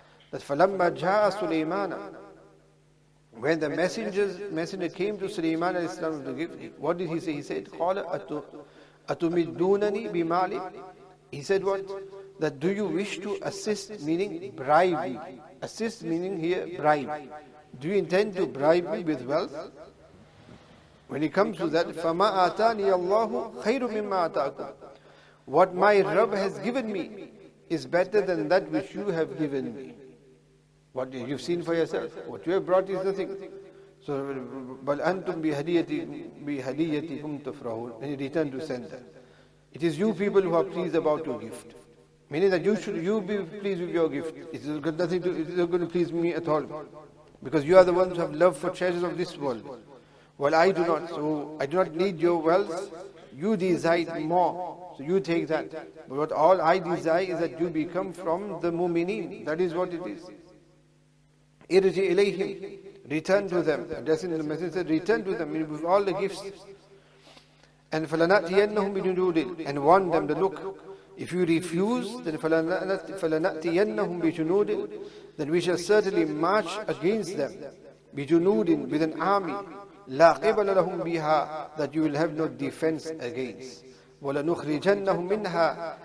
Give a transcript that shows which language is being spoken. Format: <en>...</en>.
<en>That فَلَمَّا جَاءَ سُلَيْمَانَ, when the messenger came to Sulaiman alayhi salam to give, what did he say? He said, قَالَ أَتُمِدُّونَنِي بِمَالٍ. He said what? That do you wish to assist, meaning bribe me. Assist meaning here bribe. Do you intend to bribe me with wealth?</en> <ar>When it comes to that, فَمَا آتَانِيَ اللَّهُ خَيْرٌ مِمَّا آتَاكُمْ.</ar> <en>What my Rabb has given me is better than that which you have given me. What you've seen for yourself. What you have brought is nothing.</en> <ar>So, بَلْ أَنْتُمْ بِهَدِيَّتِكُمْ تَفْرَحُونَ.</ar> <en>When you return to center, it is you people who are pleased about your gift. Meaning that you be pleased with your gift. It's got nothing to, it's not going to please me at all. Because you are the ones who have love for treasures of this world. Well, I do not. So I do not need your wealth. You desire more. So you take that. But what all I desire is that you become from the mu'mineen. That is what it is. Irji ilayhim. Return to them. Addressing the message said, return to them with all the gifts.</en> <ar>And فَلَنَأْتِيَنَّهُمْ بِجُنُودٍ.</ar> <en>And warn them to look. If you refuse, then فَلَنَأْتِيَنَّهُمْ بِجُنُودٍ. Then we shall certainly march against them.</en> <ar>بِجُنُودٍ. With an army. لَا قِبَلَ لَهُمْ بِهَا.</ar> <en>That you will have no defense against.</en> <ar>وَلَنُخْرِجَنَّهُمْ مِنْهَا.</ar>